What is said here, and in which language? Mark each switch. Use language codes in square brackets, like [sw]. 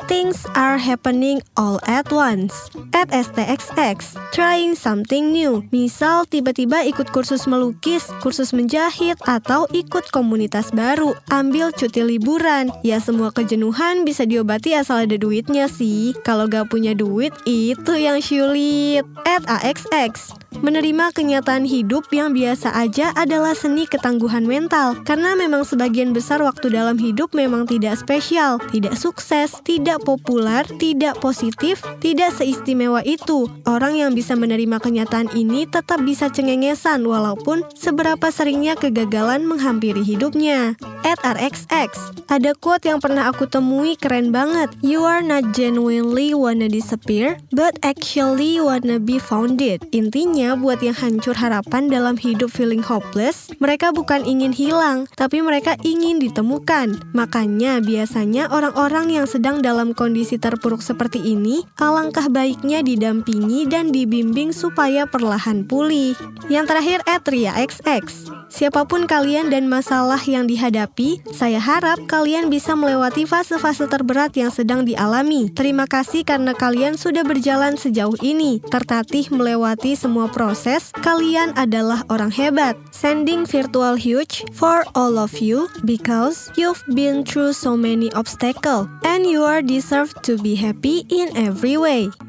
[en] Things are happening all at once. @stxx. Trying something new. [id] Misal tiba-tiba ikut kursus melukis, kursus menjahit, atau ikut komunitas baru. Ambil cuti liburan. Ya semua kejenuhan bisa diobati asal ada duitnya sih. Kalau gak punya duit, itu yang sulit. @axx. Menerima kenyataan hidup yang biasa aja adalah seni ketangguhan mental. Karena memang sebagian besar waktu dalam hidup memang tidak spesial, tidak sukses, tidak populer, tidak positif, tidak seistimewa itu. Orang yang bisa menerima kenyataan ini tetap bisa cengengesan walaupun seberapa seringnya kegagalan menghampiri hidupnya. @rxx. Ada quote yang pernah aku temui keren banget. [en] You are not genuinely wanna disappear, but actually wanna be founded. [id] Intinya buat yang hancur harapan dalam hidup [en] feeling hopeless, [id] mereka bukan ingin hilang, tapi mereka ingin ditemukan. Makanya biasanya orang-orang yang sedang dalam kondisi terpuruk seperti ini, alangkah baiknya didampingi dan dibimbing supaya perlahan pulih. Yang terakhir @riaxx. Siapapun kalian dan masalah yang dihadapi, saya harap kalian bisa melewati fase-fase terberat yang sedang dialami. Terima kasih karena kalian sudah berjalan sejauh ini, tertatih melewati semua proses. Kalian adalah orang hebat. [en] Sending virtual huge for all of you because you've been through so many obstacles and you are deserve to be happy in every way.